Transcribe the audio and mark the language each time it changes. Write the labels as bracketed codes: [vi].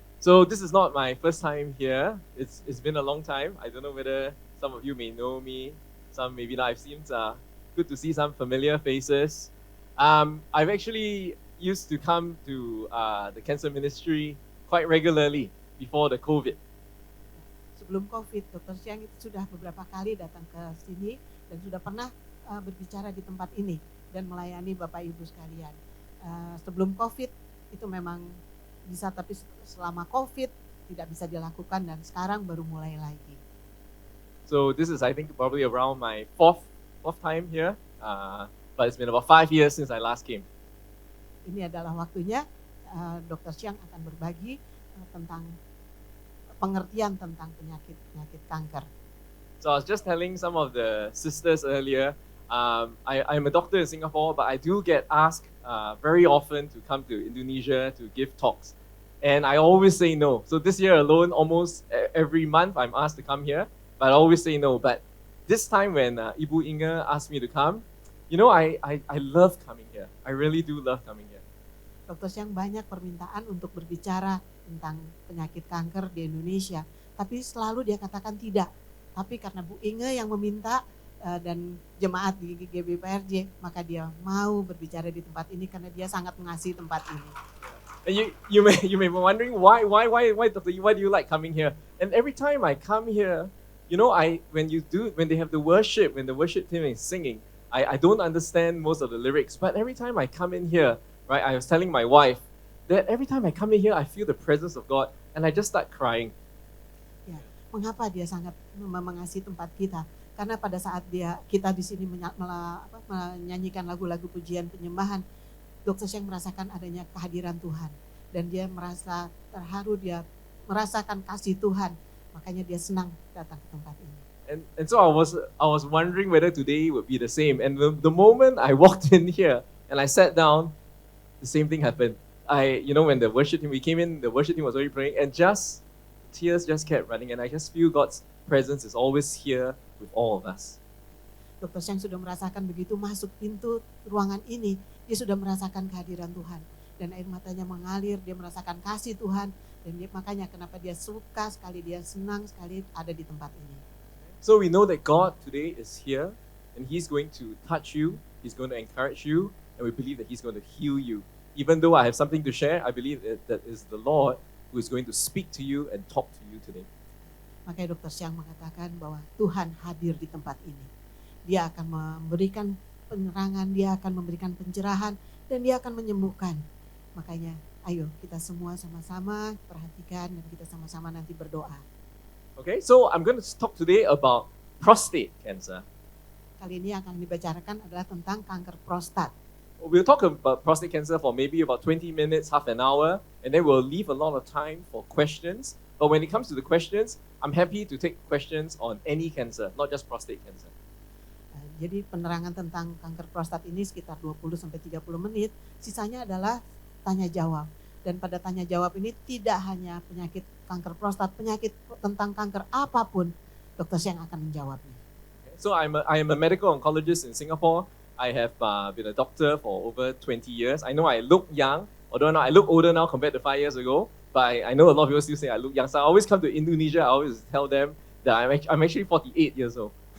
[en] So this is not my first time here. It's been a long time. I don't know whether some of you may know me, some maybe not. It seems good to see some familiar faces. I've actually used to come to the cancer ministry quite regularly before the COVID. [id] Sebelum COVID, Dr. Xiang itu sudah beberapa kali datang ke sini dan sudah pernah berbicara di tempat ini dan melayani Bapak Ibu sekalian. Sebelum COVID itu memang bisa, tapi selama COVID tidak bisa dilakukan dan sekarang baru mulai lagi. [en] So this is, I think, probably around my fourth time here. But it's been about 5 years since I last came. [id] Ini adalah waktunya Dr. Xiang akan berbagi tentang pengertian tentang penyakit kanker. [en] So I was just telling some of the sisters earlier, I'm a doctor in Singapore, but I do get asked very often to come to Indonesia to give talks. And I always say no. So this year alone, almost every month I'm asked to come here, but I always say no. But this time when Ibu Inge asked me to come, you know, I love coming here. I really do love coming here. [id] Dr. Xiang banyak permintaan untuk berbicara tentang penyakit kanker di Indonesia, tapi selalu dia katakan tidak. Tapi karena Bu Inge yang meminta dan jemaat di GBPRJ, maka dia mau berbicara di tempat ini karena dia sangat mengasihi tempat ini. [en] And you may be wondering why Dr. Why do you like coming here? And every time I come here, you know, when they have the worship, when the worship team is singing, I don't understand most of the lyrics, but every time I come in here, right, I was telling my wife that every time I come in here, I feel the presence of God, and I just start crying. [id] Ya, mengapa dia sangat mengasihi tempat kita? Karena pada saat kita di sini menyanyikan lagu-lagu pujian penyembahan, Dr. Xiang merasakan adanya kehadiran Tuhan, dan dia merasa terharu, dia merasakan kasih Tuhan, makanya dia senang datang ke tempat ini. [en] And so I was wondering whether today would be the same. And the moment I walked in here and I sat down, the same thing happened. When the worship team, we came in, the worship team was already praying, and tears just kept running, and I just feel God's presence is always here with all of us. [id] Dr. Xiang sudah merasakan begitu masuk pintu ruangan ini, dia sudah merasakan kehadiran Tuhan. Dan air matanya mengalir, dia merasakan kasih Tuhan, dan makanya kenapa dia suka sekali, dia senang sekali ada di tempat ini. [en] So we know that God today is here, and He's going to touch you, He's going to encourage you, and we believe that He's going to heal you. Even though I have something to share, I believe that is the Lord who is going to speak to you and talk to you today. [id] Makanya Dr. Xiang mengatakan bahwa Tuhan hadir di tempat ini. Dia akan memberikan penerangan, dia akan memberikan pencerahan, dan dia akan menyembuhkan. Makanya ayo kita semua sama-sama perhatikan dan kita sama-sama nanti berdoa. [en] Okay, so I'm going to talk today about prostate cancer. [id] Kali ini akan dibicarakan adalah tentang kanker prostat. [en] We'll talk about prostate cancer for maybe about 20 minutes, half an hour, and then we'll leave a lot of time for questions. But when it comes to the questions, I'm happy to take questions on any cancer, not just prostate cancer. [id] Jadi penerangan tentang kanker prostat ini sekitar 20-30 menit, sisanya adalah tanya jawab. Dan pada tanya jawab ini tidak hanya penyakit kanker prostat, penyakit tentang kanker apapun, Dr. Xiang akan menjawabnya. [en] So I am a medical oncologist in Singapore. I have been a doctor for over 20 years. I know I look young, although I look older now compared to 5 years ago. But I know a lot of people still say I look young. So I always come to Indonesia, I always tell them that I'm actually 48 years old.